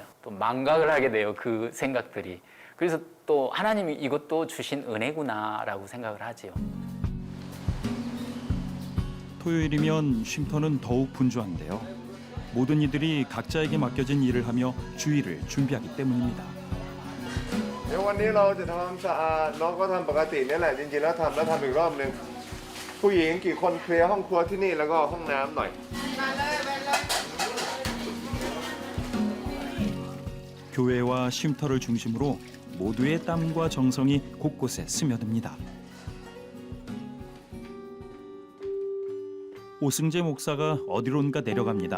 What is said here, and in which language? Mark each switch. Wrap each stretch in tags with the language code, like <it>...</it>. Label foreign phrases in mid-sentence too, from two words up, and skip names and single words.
<ko>또 망각을 하게 돼요, 그 생각들이. 그래서 또 하나님이 이것도 주신 은혜구나라고 생각을 하지요. 토요일이면 쉼터는 더욱 분주한데요. 모든 이들이 각자에게 맡겨진 일을 하며 주일을 준비하기 때문입니다.</ko> <th>เดี๋ยววันนี้เราจะทำสะอาดน้องก็ทำปกตินี่แหละจริงๆแล้วทำอีกรอบนึงผู้หญิงกี่คนเคลียร์ห้องครัวที่นี่แล้วก็ห้องน้ำหน่อย</th> <ko>교회와 쉼터를 중심으로 모두의 땀과 정성이 곳곳에 스며듭니다. 오승재 목사가 어디론가 내려갑니다.</ko>